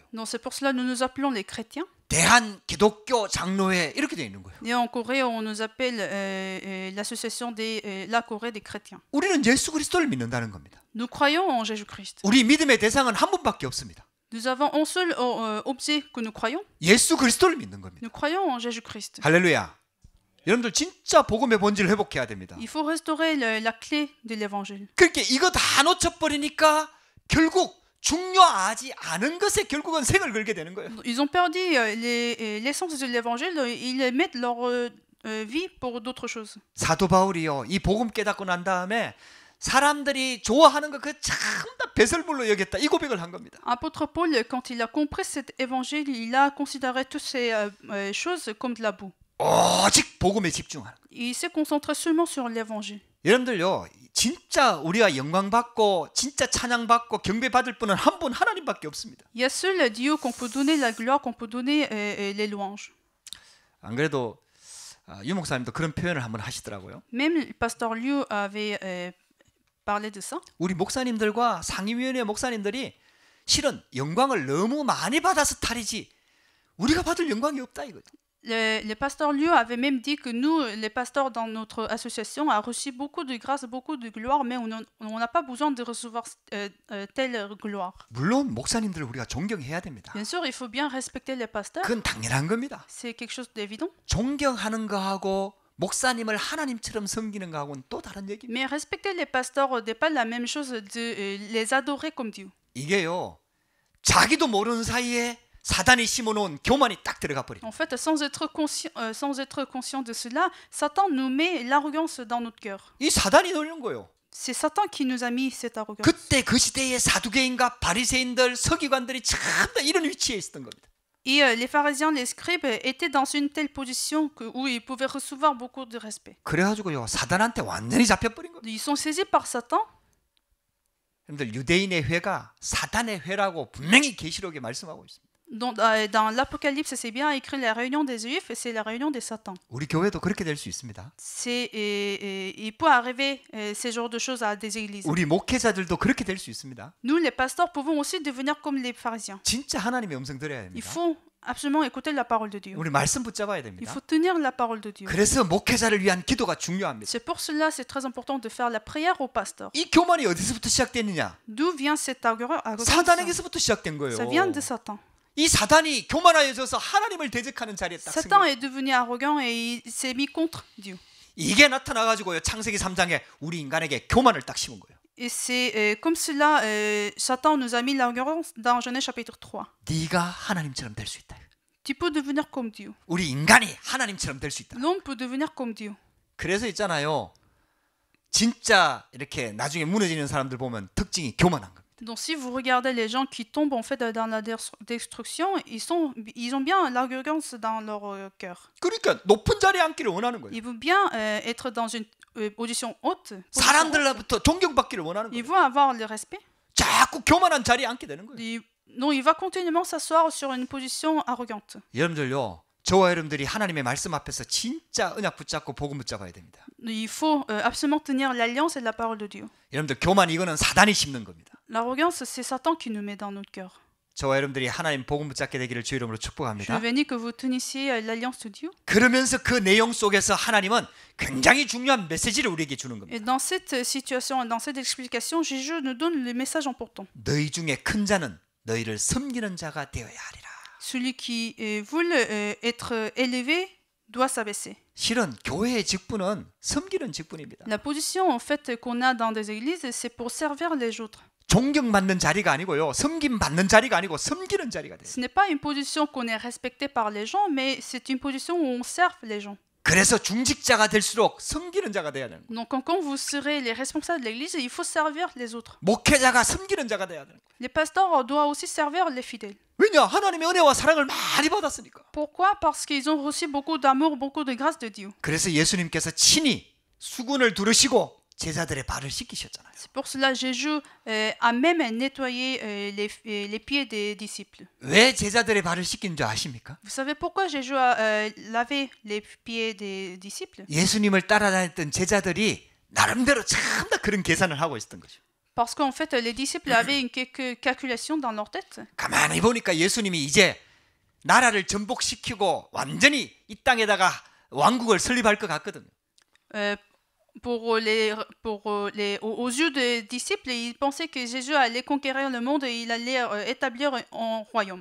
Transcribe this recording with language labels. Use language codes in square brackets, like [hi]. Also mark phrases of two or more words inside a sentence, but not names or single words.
[fr] Donc c'est pour cela que nous nous appelons les chrétiens. [ko] 대한기독교 장로회 이렇게 돼 있는 거예요. [fr] Et en Corée, on nous appelle l'association la Corée des chrétiens. [ko] 우리는 예수 그리스도를 믿는다는 겁니다. [fr] Nous croyons en Jésus-Christ. [ko] 우리 믿음의 대상은 한 분밖에 없습니다. [fr] Nous avons un seul objet que nous croyons. [ko] 예수 그리스도를 믿는 겁니다. [fr] Nous croyons en Jésus-Christ. [ko] 할렐루야. 여러분들 진짜 복음의 본질을 회복해야 됩니다. [fr] Il faut restaurer la clé de l'évangile. [ko] 그렇게 이거 다 놓쳐버리니까 결국 중요하지 않은 것에 결국은 생을 걸게 되는 거예요. [fr] Ils ont perdu l'essence de l'évangile. Ils mettent leur vie pour d'autres choses. [ko] 사도 바울이요, 이 복음 깨닫고 난 다음에 사람들이 좋아하는 거 그 참 다 배설물로 여겼다. 이 고백을 한 겁니다. [fr] Apôtre Paul, quand il a compris cet évangile, il a considéré toutes ces choses comme de la boue. [ko] 오직 복음에 집중하는 거예요. [fr] Il s'est concentré seulement sur l'évangile. [ko] 여러분들요, 진짜 우리가 영광 받고 진짜 찬양 받고 경배 받을 분은 한 분 하나님밖에 없습니다. [fr] Il y a seul Dieu qu'on peut donner la gloire, qu'on peut donner les louanges. [ko] 안 그래도 유 목사님도 그런 표현을 한번 하시더라고요. [fr] Même le pasteur Liu avait parlé de ça. [ko] 우리 목사님들과 상임위원회 목사님들이 실은 영광을 너무 많이 받아서 탈이지 우리가 받을 영광이 없다 이거죠. [fr] Le pasteur Liu avait même dit que nous, les pasteurs dans notre association, a reçu beaucoup de grâce, beaucoup de gloire, mais on n'a pas besoin de recevoir telle gloire. [ko] 물론 목사님들을 우리가 존경해야 됩니다. [fr] Bien sûr, il faut bien respecter les pasteurs. [ko] 그건 당연한 겁니다. [fr] C'est quelque chose d'évident. [ko] 존경하는 거하고 목사님을 하나님처럼 섬기는 거하고는 또 다른 얘기입니다. [fr] Mais respecter les pasteurs n'est pas la même chose de les adorer comme Dieu. [ko] 이게요, 자기도 모르는 사이에 사단이 심어놓은 교만이 딱 들어가 버려. [fr] En fait, sans être conscient de cela, Satan nous met l'arrogance dans notre cœur. [ko] 이 사단이 놀는 거예요. [fr] C'est Satan qui nous a mis cette arrogance. [ko] 그때 그 시대의 사두개인과 바리새인들, 서기관들이 참 이런 위치에 있었던 겁니다. [fr] Et les pharisiens, les scribes étaient dans une telle position où ils pouvaient recevoir beaucoup de respect. [ko] 그래가지고요, 사단한테 완전히 잡혀버린 거예요. [fr] Ils sont saisis par Satan. [ko] 여러분들 유대인의 회가 사단의 회라고 분명히 계시록에 말씀하고 있습니다. [fr] Dans l'Apocalypse, c'est bien écrit la réunion des Juifs et c'est la réunion des Satans. [ko] 우리 교회도 그렇게 될 수 있습니다. [fr] Il peut arriver ces genres de choses à des églises. [ko] 우리 목회자들도 그렇게 될 수 있습니다. [fr] Nous, les pasteurs, pouvons aussi devenir comme les pharisiens. [ko] 진짜 하나님의 음성 들어야 [fr] Il [ko] 됩니다. [fr] faut absolument écouter la parole de Dieu. [ko] 우리 말씀 붙잡아야 [fr] Il [ko] 됩니다. [fr] faut tenir la parole de Dieu. [ko] 그래서 목회자를 위한 기도가 중요합니다. [fr] C'est pour cela, c'est très important de faire la prière au pasteur. [ko] 이 교만이 어디서부터 시작됐느냐? [fr] D'où vient cette arrogance? [ko] 사단에게서부터 시작된 거예요. [fr] Ça vient de Satan. [ko] 이 사단이 교만하여져서 하나님을 대적하는 자리에 딱 쓴 [fr] Satan [ko] 거예요. [fr] est devenu arrogant et il s'est mis contre Dieu. [ko] 이게 나타나가지고요, 창세기 3장에 우리 인간에게 교만을 딱 심은 거예요. [fr] Et c'est comme cela, Satan nous a mis l'arrogance dans Genèse chapitre 3. [ko] 네가 하나님처럼 될 수 있다. [fr] Tu peux devenir comme Dieu. [ko] 우리 인간이 하나님처럼 될 수 있다. [fr] L'homme peut devenir comme Dieu. [ko] 그래서 있잖아요, 진짜 이렇게 나중에 무너지는 사람들 보면 특징이 교만한 겁니다. [fr] Donc si vous regardez les gens qui tombent en fait dans la destruction, ils ont bien l'arrogance dans leur cœur. [ko] 그러니까 높은 자리에 앉기를 원하는 거예요. [fr] Ils veulent bien être dans une position haute. [ko] 사람들로부터 존경받기를 원하는 [fr] Ils [ko] 거예요. [fr] vont avoir le respect. [ko] 자꾸 교만한 자리에 앉게 되는 거예요. [fr] Donc il va continuellement s'asseoir sur une position arrogante. [ko] 여러분들요, 저와 여러분들이 하나님의 말씀 앞에서 진짜 언약 붙잡고 복음 붙잡아야 됩니다. [fr] Il faut absolument tenir l'alliance et la parole de Dieu. [ko] 여러분들, 교만 이거는 사단이 심는 겁니다. [fr] L'arrogance, c'est Satan qui nous met dans notre cœur. [ko] 저와 여러분들이 하나님 복음 붙잡게 되기를 주 이름으로 [fr] Je [ko] 축복합니다. [fr] bénis que vous tenissiez l'alliance de Dieu. [ko] 그러면서 그 내용 속에서 하나님은 굉장히 중요한 메시지를 우리에게 주는 겁니다. [fr] Et dans cette situation, dans cette explication, Jésus nous donne le message important. [ko] 너희 중에 큰 자는 너희를 섬기는 자가 되어야 하리라. [fr] Celui qui veut être élevé doit s'abaisser. [ko] 실은 교회의 직분은 섬기는 직분입니다. [fr] La position en fait qu'on a dans des églises, c'est pour servir les autres. [ko] 존경받는 자리가 아니고요, 섬김받는 자리가 아니고 섬기는 자리가 돼요. [fr] Ce n'est pas une position qu'on est respecté par les gens, mais c'est une position où on sert les gens. [ko] 그래서 중직자가 될수록 섬기는 자가 돼야 되는 거예요. [fr] Donc quand vous serez les responsables de l'église, il faut servir les autres. [ko] 목회자가 섬기는 자가 돼야 되는 거예요. [fr] Les pasteurs doivent aussi servir les fidèles. [ko] 왜냐? 하나님의 은혜와 사랑을 많이 받았으니까. [fr] Pourquoi? Parce qu'ils ont reçu beaucoup d'amour, beaucoup de grâce de Dieu. [ko] 그래서 예수님께서 친히 수군을 두르시고 제자들의 발을 씻기셨잖아요. [fr] C'est pour cela que Jésus a même nettoyé les pieds des disciples. [ko] 왜 제자들의 발을 씻긴 줄 아십니까? [fr] Vous savez pourquoi Jésus a lavé les pieds des disciples? [ko] 예수님을 따라다녔던 제자들이 나름대로 참 다 그런 계산을 하고 있었던 거죠. [fr] Parce qu'en fait, les disciples avaient quelques calculations dans leur tête. [ko] 가만히 보니까 예수님이 이제 나라를 전복시키고 완전히 이 땅에다가 왕국을 설립할 것 같거든요. [fr] Aux yeux des disciples, ils pensaient que Jésus allait conquérir le monde et il allait établir un royaume.